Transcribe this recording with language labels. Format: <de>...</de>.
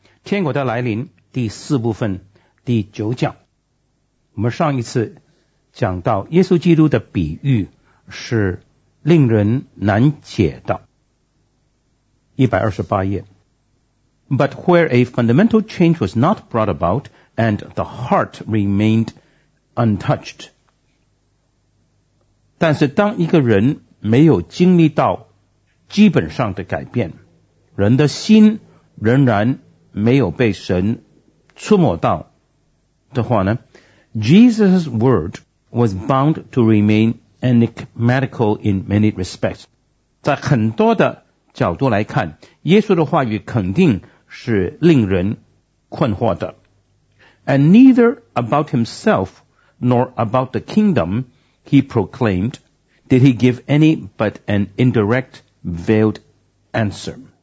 <zh>天国的来临第四部分第九讲。我们上一次讲到耶稣基督的比喻是令人难解的。 128页。</zh> <en>But where a fundamental change was not brought about and the heart remained untouched.</en> <zh>但是当一个人没有经历到基本上的改变，人的心仍然没有被神触摸到的话呢，</zh> <en>Jesus' word was bound to remain enigmatical in many respects.</en> <zh>在很多的角度来看，耶稣的话语肯定是令人困惑的。</zh> <en>And neither about himself nor about the kingdom he proclaimed did he give any but an indirect veiled answer.</en>